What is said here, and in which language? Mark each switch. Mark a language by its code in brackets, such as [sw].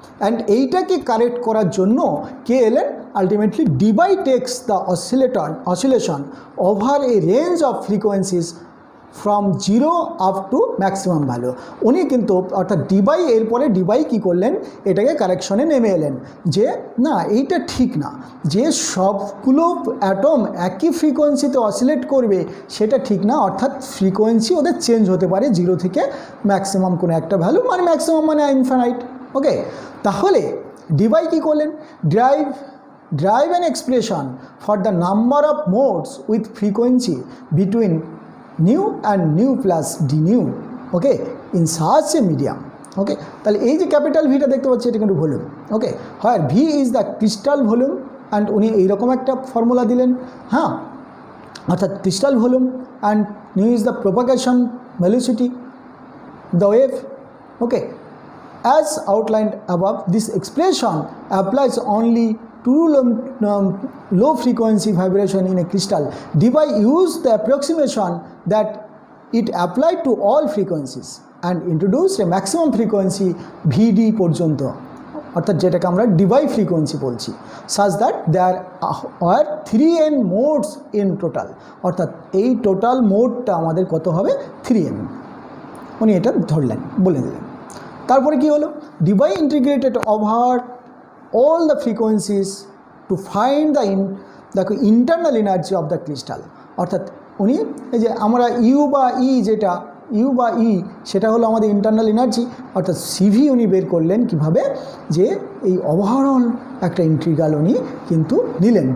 [bn] And এইটাকে correct করার জন্য কে এলেন? [en] Ultimately DEBYE takes the oscillation over a range of frequencies from zero up to maximum value. [bn] উনি কিন্তু অর্থাৎ DEBYE এরপরে DEBYE কী করলেন, এটাকে কারেকশনে নেমে এলেন যে না এইটা ঠিক না, যে সবগুলো অ্যাটম একই ফ্রিকোয়েন্সিতে অসিলেট করবে সেটা ঠিক না, অর্থাৎ ফ্রিকোয়েন্সি ওদের চেঞ্জ হতে পারে জিরো থেকে ম্যাক্সিমাম কোনো একটা ভ্যালু, মানে ম্যাক্সিমাম মানে ইনফাইনাইট। [en] okay, [bn] তাহলে DEBYE কী করলেন? [en] Drive an expression for the number of modes with frequency between nu and nu plus d nu, okay, in such a medium. [bn] ওকে, তাহলে এই যে ক্যাপিটাল ভিটা দেখতে পাচ্ছি এটা কিন্তু ভলিউম। ওকে, হয় [en] V is the crystal volume, [bn] and উনি এইরকম একটা ফর্মুলা দিলেন, হ্যাঁ, অর্থাৎ crystal volume, and [en] Nu is the propagation velocity the wave. Okay, as outlined above, this expression applies only to low frequency vibration in a crystal. DEBYE used the approximation that it applied to all frequencies and introduced a maximum frequency VD পর্যন্ত, [bn] অর্থাৎ যেটাকে আমরা [en] DEBYE frequency [bn] বলছি, [en] such that there are 3n modes in total, [bn] অর্থাৎ এই total মোডটা আমাদের কত হবে? 3n। উনি এটা ধরলেন, বলে দিলেন। তারপরে কি হলো? [en] DEBYE integrated over all the frequencies to find the internal energy of the crystal, [bn] অর্থাৎ উনি এই যে আমরা ইউ বা ই সেটা হলো আমাদের ইন্টারনাল এনার্জি, অর্থাৎ সিভি উনি বের করলেন কিভাবে, যে এই ওভারঅল একটা ইন্টিগ্রাল উনি কিন্তু নিলেন।